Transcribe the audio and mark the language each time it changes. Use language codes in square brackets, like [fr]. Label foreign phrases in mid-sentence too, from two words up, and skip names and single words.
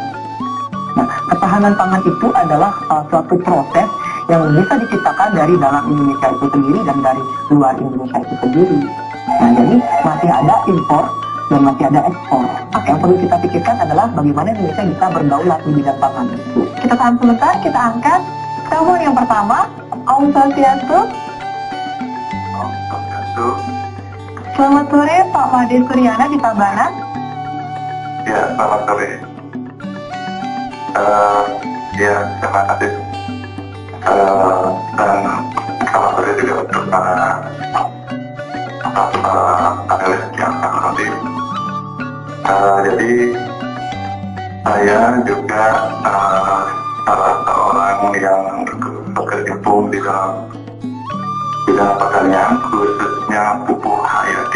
[id] Nah, ketahanan pangan itu adalah suatu proses yang bisa diciptakan dari dalam Indonesia itu sendiri dan dari luar Indonesia itu sendiri. Nah, jadi masih ada impor dan masih ada ekspor. Yang perlu kita pikirkan adalah bagaimana Indonesia bisa berdaulat di bidang pangan itu. Kita tahan sebentar, kita angkat telepon yang pertama. Om Swastiastu. Selamat sore Pak Made Suryana di Tabanan. Ya, selamat sore. Ya, terima kasih. Dan selamat sore juga untuk para panelis yang akan nanti. Jadi saya juga salah seorang yang berkecimpung di dalam bidang pertanian, khususnya pupuk hayati.